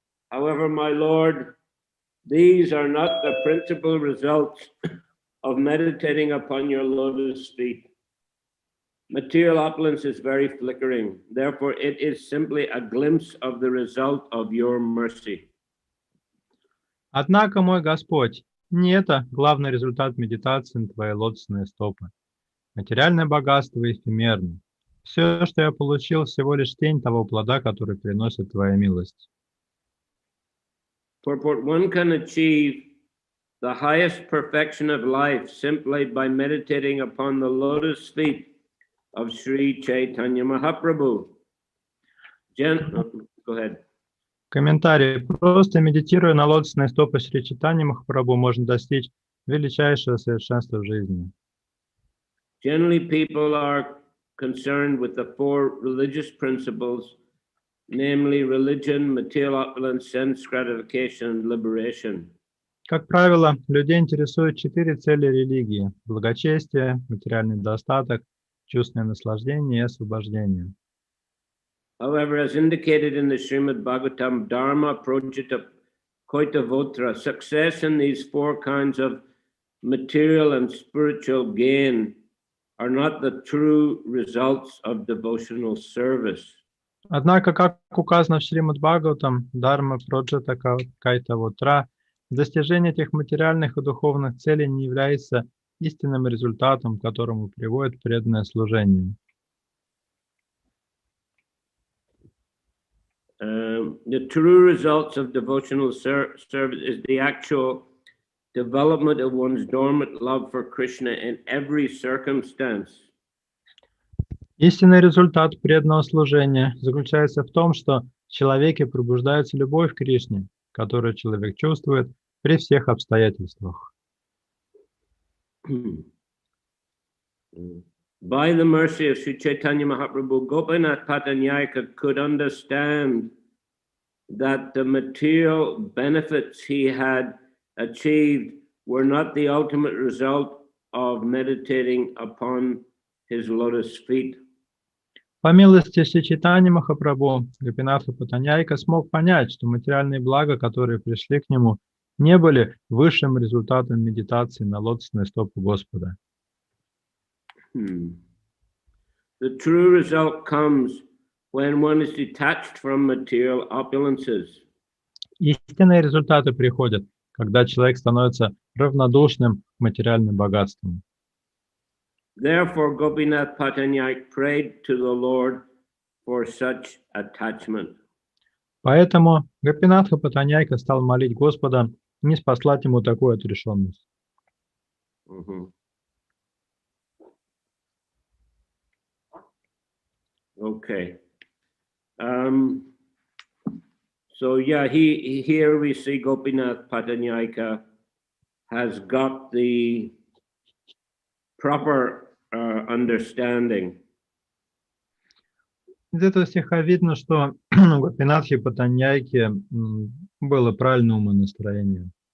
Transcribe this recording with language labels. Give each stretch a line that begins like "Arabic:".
English: However, my Lord, these are not the principal results of meditating upon your lotus feet. Material opulence is very flickering. Therefore, it is simply a glimpse of the result of your mercy.
Russian: Однако, мой Господь, не это главный результат медитации на твои лотосные стопы. Материальное богатство эфемерно. Все, что я получил, всего лишь тень того плода, который приносит твоя милость.
English: Purport: one can achieve the highest perfection of life simply by meditating upon the lotus feet of Sri Chaitanya Mahaprabhu. Go ahead.
Russian: Комментарий. Просто медитируя на лотосные стопы Шри Чайтаньи Махапрабху, можно достичь величайшего совершенства в жизни.
English: Generally, people are concerned with the four religious principles, namely religion, material opulence, sense gratification, and liberation.
Russian: Как правило, людей интересуют 4 цели религии: благочестие, материальный достаток, чувственное наслаждение и освобождение.
English: However, as indicated in the Srimad Bhagavatam
Sanskrit: Dharma Projita Koitavotra,
English: success in these four kinds of material and spiritual gain are not the true results of devotional service.
Russian: Однако, как указано в Шримад Бхагаватам,
Sanskrit: Дharma Projita Koitavotra,
Russian: достижение этих материальных и духовных целей не является истинным результатом, к которому приводит преданное служение.
English: The true results of devotional service is the actual development of one's dormant love for Krishna in every circumstance.
Russian: Истинный результат преданного служения заключается в том, что в человеке пробуждается любовь к Кришне, которую человек чувствует при всех обстоятельствах.
English: By the mercy of Sri Chaitanya Mahaprabhu, Gopinath Patanyayaka could understand that the material benefits he had achieved were not the ultimate result of meditating upon his lotus feet.
Russian: По милости Шри Чайтаньи Махапрабху, Гопинатха Патаньяйка смог понять, что материальные блага, которые пришли к нему, не были высшим результатом медитации на лотосные стопы Господа.
English: The The true result comes when one is detached from material opulences.
Russian: Истинные результаты приходят, когда человек становится равнодушным к материальным богатствам.
English: Therefore, Gopinath Patanaik prayed to the Lord for such attachment.
Russian: Поэтому Гопинатха Патаньяйка стал молить Господа не спаслать ему такую отрешенность.
English: Okay. So yeah, here we see Gopinath Patanaika has got the proper understanding.
Russian: Из этого стиха видно, что у Гопинатхи Патаньяйки было правильное умонастроение.